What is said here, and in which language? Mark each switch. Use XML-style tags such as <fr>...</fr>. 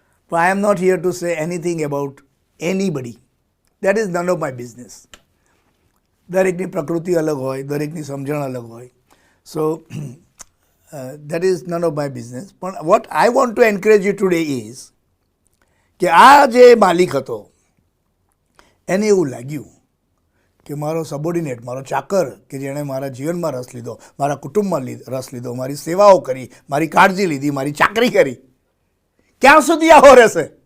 <en>But I am not here to say anything about anybody. That is none of my business.</en> <gu>દરેકની પ્રકૃતિ અલગ હોય, દરેકની સમજણ અલગ હોય.</gu> <en>So, that is none of my business.</en> <gu>પણ</gu> <en>what I want to encourage you today is</en> <gu>કે આ જે માલિક હતો એને એવું લાગ્યું કે મારો સબોર્ડિનેટ, મારો ચાકર કે જેણે મારા જીવનમાં રસ લીધો, મારા કુટુંબમાં રસ લીધો, મારી સેવાઓ કરી, મારી કાળજી લીધી, મારી ચાકરી કરી, ક્યાં સુધી આવો રહેશે?</gu>